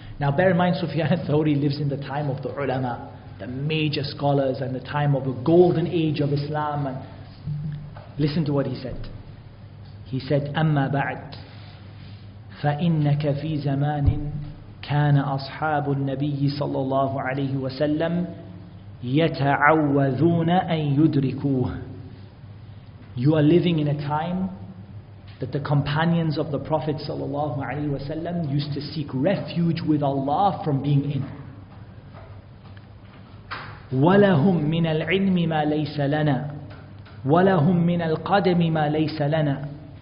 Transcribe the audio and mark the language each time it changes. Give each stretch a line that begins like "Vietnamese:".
English: Now bear in mind, Sufyan al-Thawri lives in the time of the ulama, the major scholars, and the time of the golden age of Islam. And listen to what he said. He said,
Arabic: أما بعد فإنك في زمان كان أصحاب النبي صلى الله عليه وسلم يتعوذون أن يدركوه.
English: You are living in a time that the companions of the Prophet sallallahu alaihi wasallam used to seek refuge with Allah from being in.
Arabic: وَلَهُمْ مِنَ الْعِلْمِ مَا لَيْسَ لَنَا وَلَهُمْ مِنَ الْقَدَمِ مَا لَيْسَ لَنَا.